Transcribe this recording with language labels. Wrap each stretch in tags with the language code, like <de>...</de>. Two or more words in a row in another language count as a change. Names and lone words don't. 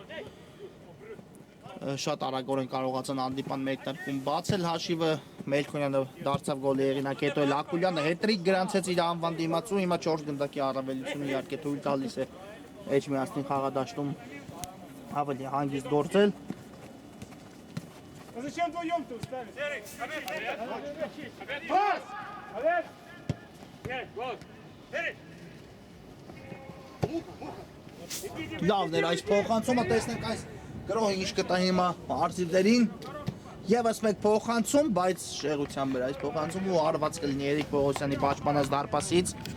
<hy>շատ արագորեն կարողացան հանդիպան մեկնարկում բացել հաշիվը Մելքոնյանը դարձավ գոլի հեղինակ հետո էլ Ակուլյանը հետրիկ գրանցեց իր անվան դիմացու հիմա 4 գնդակի առավելությունը իհարկե թույլ տալիս է Էջմիածին խաղադաշտում ավելի հանգիստ գործել</hy> <ru>А зачем вдвоем ты ставишь? Пас! Олег!</ru> <hy>Լավն էր այս փոխանցումը, տեսնենք այս գրոհը ինչ կտա հիմա արծիվներին Եվս մեկ փոխանցում, բայց շեղությամբ էր այս փոխանցում ու արված կլինի Երիկ Պողոսյանի պաշտպանած դարպասից</hy>